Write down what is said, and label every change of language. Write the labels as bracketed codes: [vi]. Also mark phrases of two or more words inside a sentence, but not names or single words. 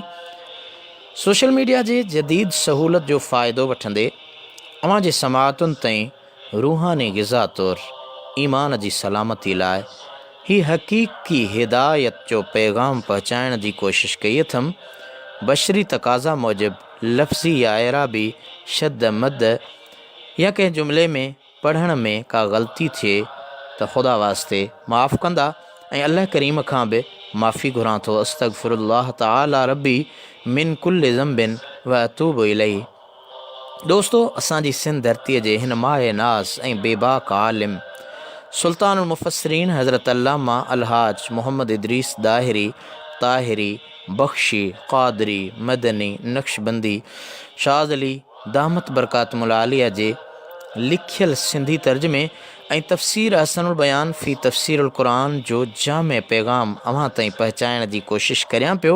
[sd] सोशल मीडिया जे जदीद सहूलत जो फ़ाइदो वठंदे अवां जे समाअतुनि ताईं रूहानी ग़िज़ा तौरु ईमान जी सलामती लाइ ही हक़ीक़ी हिदायत जो पैगाम पहुचाइण जी कोशिश कई अथमि। बशरी तक़ाज़ा मूजिबि लफ़्ज़ी या एराबी शद मद या कंहिं जुमिले में पढ़ण में का ग़लती थिए त ख़ुदा वास्ते माफ़ कंदा ऐं अल्लाह करीम खां बि माफ़ी घुरां थो। [ar] أستغفر الله تعالى ربي من كل ذنب وأتوب إليه. [sd] दोस्तो, असांजी सिंध धरतीअ जे हिन माए नाज़ ऐं बेबाक आलिम सुल्तानुल मुफ़स्सिरीन हज़रत अल्लामा अलहाज मोहम्मद इदरीस दाहिरी ताहिरी बख्शी क़ादरी मदनी नक्शबंदी शाज़ली [ar] دامت بركاتهم العالية [sd] जे लिखियल सिंधी तर्जुमे ऐं तफ़सीर हसनुल बयान फ़ी तफ़सीरुल क़ुरान जो जामे पैगाम अव्हां ताईं पहुचाइण जी कोशिश करियां पियो।